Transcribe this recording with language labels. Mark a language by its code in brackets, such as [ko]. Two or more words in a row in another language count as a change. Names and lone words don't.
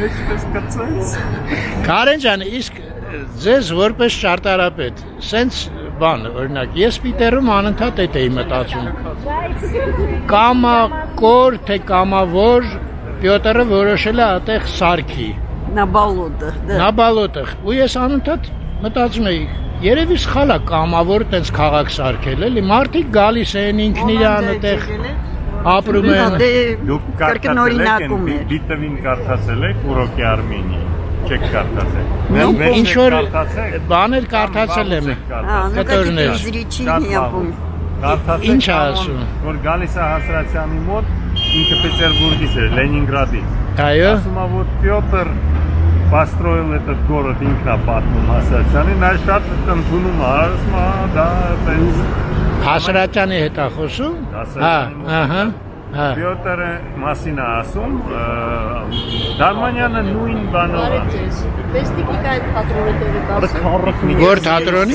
[hy] Կարեն ջան, իսկ ձեզ որպես ճարտարապետ, սենց բան, օրինակ, ես Պիտերում անընդհատ այդ էի մտածում։ Կամակոր թե կամավոր Պյոտրը որոշել է այդտեղ սարքի։ [ru] На болотах, да. [hy] Նա բալոտեղ։ Ու ես անընդհատ մտածում էի, երևի սխալ է կամավոր տենց քաղաք սարքել, էլի մարդիկ գալիս են ինքն իրան այդտեղ ապրում են։ Դուք կրկնօրինակում է։ Դիտվին կարդացել եք Ուրոկի Արմենիի։ Չեք կարդացել։ Ինչ որ բաներ կարդացել եմ։ Կտորներ։ Զրիչի yapım։ Ինչ ասում։ Որ գալիս է Հասրացյանի մոտ, ինքը Պետերբուրգից է, Լենինգրադից։ Այո։ Ասում է, որ Պյոտր [ru] построил этот город [hy] ինքնա պատմում Հասրացյանին, նա շատ ընդունում է, ասում է, դա տենց Հասրատյանի հետ է խոսում։ Ահա։ Պյոտրը մասին է ասում, Դարմանյանը նույն բանով է։ Որ թատրոնի։